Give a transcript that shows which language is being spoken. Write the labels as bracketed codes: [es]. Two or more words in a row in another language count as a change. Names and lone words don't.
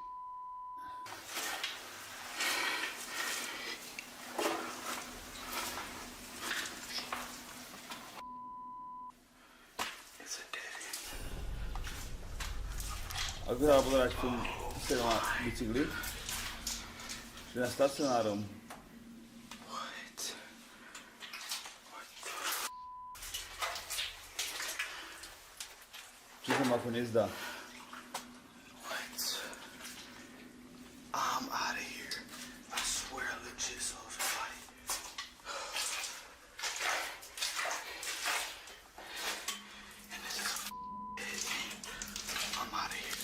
[sk] Ako sa dá pozerať v tom sedel na bicykli? Že na stacionárom. Čo sa ma to nezdá? [en] I'm out of here. I swear I legit saw somebody. And this is dead game. I'm out of here.